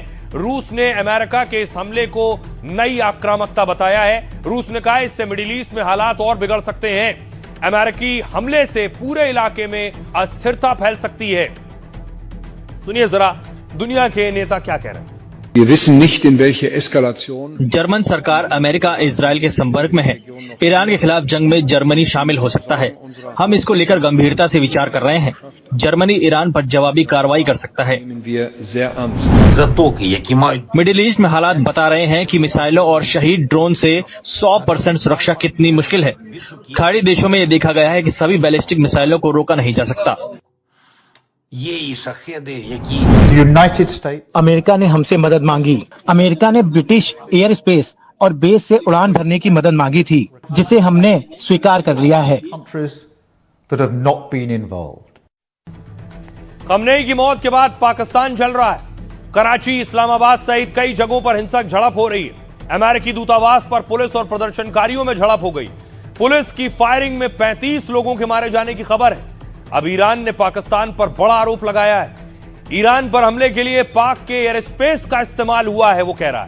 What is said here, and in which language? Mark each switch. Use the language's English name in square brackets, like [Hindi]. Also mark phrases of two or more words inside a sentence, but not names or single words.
[Hindi] रूस ने अमेरिका के इस हमले को नई आक्रामकता बताया है। रूस ने कहा इससे मिडिल ईस्ट में हालात और बिगड़ सकते हैं। अमेरिकी हमले से पूरे इलाके में अस्थिरता फैल सकती है। सुनिए जरा दुनिया के नेता क्या कह रहे हैं। [German] Wir wissen nicht, in welche Eskalation [Hindi] जर्मन सरकार अमेरिका इजराइल के संपर्क में है। ईरान के खिलाफ जंग में जर्मनी शामिल हो सकता है। हम इसको लेकर गंभीरता से विचार कर रहे हैं। जर्मनी ईरान पर जवाबी कार्रवाई कर सकता है। [German] nehmen wir sehr ernst. [Hindi] मिडिल ईस्ट में हालात बता रहे हैं कि मिसाइलों और शहीद ड्रोन से 100% सुरक्षा कितनी मुश्किल है। खाड़ी देशों में यह देखा गया है कि सभी बैलिस्टिक मिसाइलों को रोका नहीं जा सकता। यूनाइटेड स्टेट अमेरिका ने हमसे मदद मांगी। अमेरिका ने [English] British air space [Hindi] और बेस से उड़ान भरने की मदद मांगी थी, जिसे हमने स्वीकार कर लिया है। [English] countries that have not been involved. [Hindi] खमनेई की मौत के बाद पाकिस्तान जल रहा है। कराची, इस्लामाबाद सहित कई जगहों पर हिंसक झड़प हो रही है। अमेरिकी दूतावास पर पुलिस और प्रदर्शनकारियों में झड़प हो गई। पुलिस की फायरिंग में 35 लोगों के मारे जाने की खबर है। अब ईरान ने पाकिस्तान पर बड़ा आरोप लगाया है। ईरान पर हमले के लिए पाक के [English] air space [Hindi] का इस्तेमाल हुआ है, वो कह रहा है।